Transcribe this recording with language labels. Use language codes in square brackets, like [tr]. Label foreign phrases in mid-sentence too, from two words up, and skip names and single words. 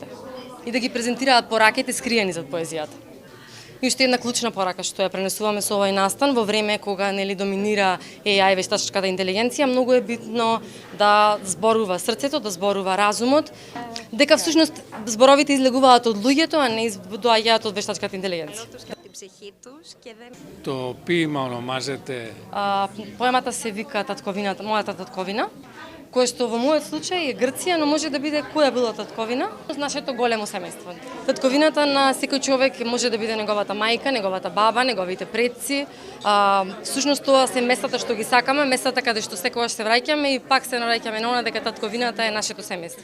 [mk] И да ги презентираат пораките скриени зад поезијата. И уште една клучна порака што ја пренесуваме со овој настан во време кога, нели, доминира AI, вештачката интелигенција, многу е битно да зборува срцето, да зборува разумот, дека всушност зборовите излегуваат од луѓето, а не доаѓаат од вештачката интелигенција. [el] Το ποίημα ονομάζεται... [mk] Поемата се вика Татковината, мојата татковина, кој што во мојот случај е Грција, но може да биде која била татковина, нашето големо семејство. Татковината на секој човек може да биде неговата мајка, неговата баба, неговите предци. Всушност тоа се местата што ги сакаме, местата каде што секогаш се враќаме и пак се навраќаме на она дека татковината е нашето семејство.